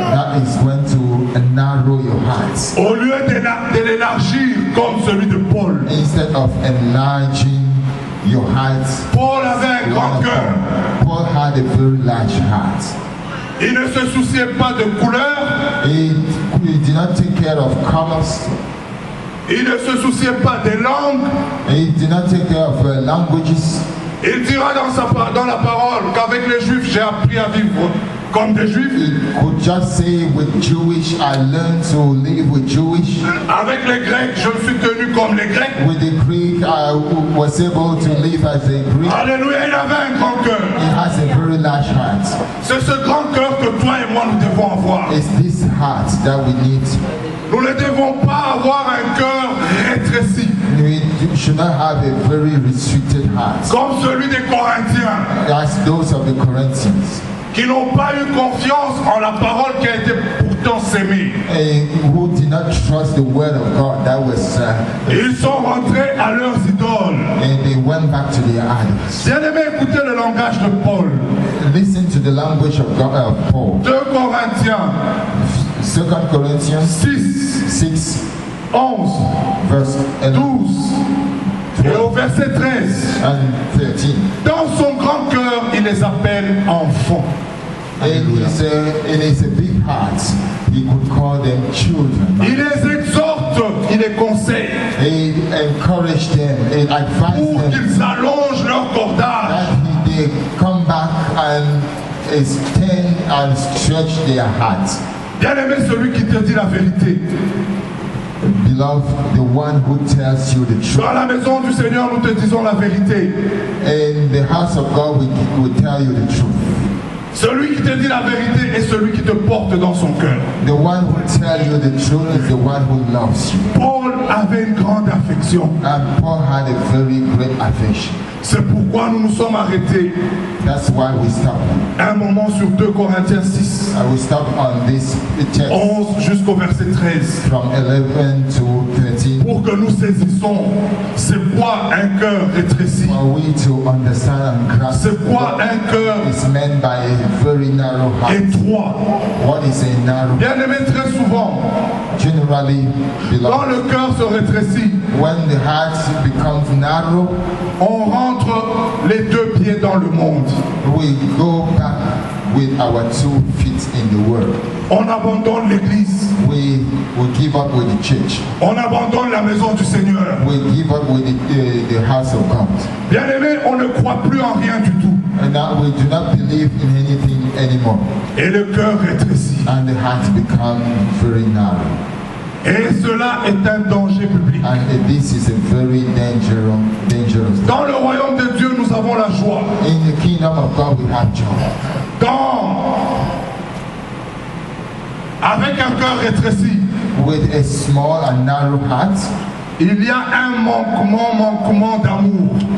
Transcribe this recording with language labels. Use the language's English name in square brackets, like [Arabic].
[English] That is going to narrow your heart. [French] Au lieu de l'élargir comme celui de Paul. [English] Instead of enlarging your heart, [French] Paul avait un grand cœur. [English] Paul had a very large heart. [French] Il ne se souciait pas de couleur. [English] He did not take care of colors. [French] Il ne se souciait pas des langues. [English] He did not take care of languages. [French] Il dira dans la parole qu'avec les Juifs, j'ai appris à vivre comme des Juifs. [English] He could just say with Jewish, I learned to live with Jewish. [French] Avec les Grecs, je me suis tenu comme les Grecs. [English] With the Greek, I was able to live as a Greek. [French] Alléluia, il avait un grand cœur. [English] He has a very large heart. [French] C'est ce grand cœur que toi et moi nous devons avoir. [English] It's this heart that we need. [French] Nous ne devons pas avoir un cœur rétréci, [English] We should not have a very restricted heart, [French] comme celui des Corinthiens, [English] as those of the Corinthians, [French] qui n'ont pas eu confiance en la parole qui a été pourtant sémée. [English] who did not trust the word of God that was, [French] Ils sont rentrés à leurs idoles. [English] and they went back to their idols. [French] Bien-aimé, écoutez le langage de Paul. [English] Listen to the language of God, Paul. [French] 2 Corinthiens [English] 2 Corinthians 6, 6, 11, verse [French] 12 et au verset 13. [English] and 13. [French] Dans son grand cœur, il les appelle enfants. [English] In his big heart, he could call them children. [French] Il les exhorte, il les conseille [English] He encouraged them, he advised [French] pour [English] them [French] qu'ils allongent leur cordage. [English] that they come back and extend and stretch their hearts. [French] Bien-aimé, celui qui te dit la vérité. [English] Beloved, the one who tells you the truth. [French] Dans la maison du Seigneur, nous te disons la vérité. [English] In the house of God, we will tell you the truth. [French] Celui qui te dit la vérité est celui qui te porte dans son cœur. [English] The one who tells you the truth is the one who loves you. [French] Paul avait une grande affection. [English] And Paul had a very great affection. [French] C'est pourquoi nous nous sommes arrêtés [English] That's why we stop. [French] un moment sur 2 Corinthiens 6, [English] I will stop on this text [French] 11 jusqu'au verset 13, [English] from 11 to 13 [French] pour que nous saisissons c'est quoi un cœur rétréci, [English] for we to understand and grasp [French] c'est quoi un cœur [English] what is meant by a very narrow heart. [French] étroit. [English] What is a narrow? [French] Bien aimé, très souvent, [English] Generally, [French] quand [English] beloved, [French] le cœur se rétrécit, [English] when the heart becomes narrow, [French] on rentre les deux pieds dans le monde. [English] we go back with our 2 feet in the world. [French] On abandonne l'église, [English] We give up with the church. [French] on abandonne la maison du Seigneur. [English] We give up with the house of God. [French] Bien aimé, on ne croit plus en rien du tout. [English] And now we do not believe in anything anymore. [French] Et le cœur rétrécit. [English] And the heart becomes very narrow. [French] Et cela est un danger public. [English] And this is a very dangerous. [French] Dans le royaume de Dieu, nous avons la joie. [English] In the kingdom of God, we have joy. [French] Avec un cœur rétréci, [English] With a small and narrow heart, [French] il y a un manquement d'amour.